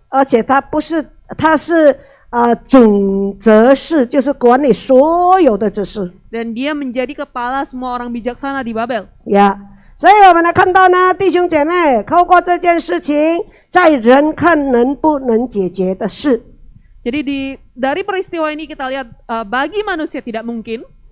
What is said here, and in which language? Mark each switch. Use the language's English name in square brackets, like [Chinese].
[Chinese] 而且他是总则事，就是管理所有的执事。 [Indonesian] Dan dia menjadi kepala semua orang bijaksana di Babel. [Chinese] 所以我们来看到呢，弟兄姐妹，透过这件事情，在人看能不能解决的事。 [Indonesian] Jadi dari peristiwa ini kita lihat bagi manusia tidak mungkin.